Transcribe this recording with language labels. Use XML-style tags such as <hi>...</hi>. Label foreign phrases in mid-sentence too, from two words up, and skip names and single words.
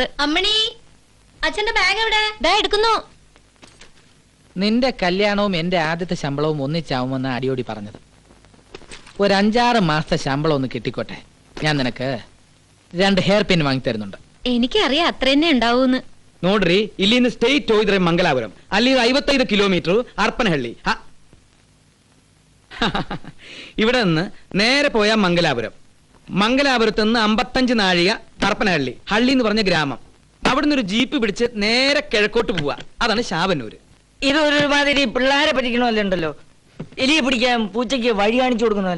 <ml>അമ്മണി, അച്ഛന്റെ ബാഗ് എവിടെ? ദാ എടുക്കുന്നു. നിന്റെ കല്യാണവും എന്റെ ആദ്യത്തെ ശമ്പളവും ഒന്നിച്ചാവുമെന്ന് അടിയോടി പറഞ്ഞത്. ഒരു 5-6 മാസത്തെ ശമ്പളം ഒന്ന് കിട്ടിക്കോട്ടെ, ഞാൻ നിനക്ക് 2</ml> <en>hair pin</en> <ml>വാങ്ങി തരുന്നുണ്ട്. എനിക്കറിയാം അത്ര തന്നെ ഉണ്ടാവൂന്ന്.</ml> <kn>ನೋಡ್ರಿ, ಇಲ್ಲಿಂದ ಸ್ಟೇಟ್ ಹೋಗಿದ್ರೆ ಮಂಗಲಾಪುರಂ, ಅಲ್ಲಿ 55 കിലോമീറ്റർ അർപ്പനഹള്ളി.</kn> <ml>ഇവിടെ നിന്ന് നേരെ പോയാൽ മംഗലാപുരം. മംഗലാപുരത്ത് നിന്ന് 55 നാഴിക അർപ്പനഹള്ളി. ഹള്ളി എന്ന് പറഞ്ഞ ഗ്രാമം. അവിടുന്ന് ഒരു ജീപ്പ് പിടിച്ച് നേരെ കിഴക്കോട്ട് പോവുക. അതാണ് ശാവന്നൂര്. ഇതൊരുമാതിരി പിള്ളേരെ പറ്റിക്കണമല്ലോ ഉണ്ടല്ലോ. എലിയെ പിടിക്കാൻ പൂച്ചയ്ക്ക് വഴി കാണിച്ചു കൊടുക്കുന്നല്ലേ.</ml>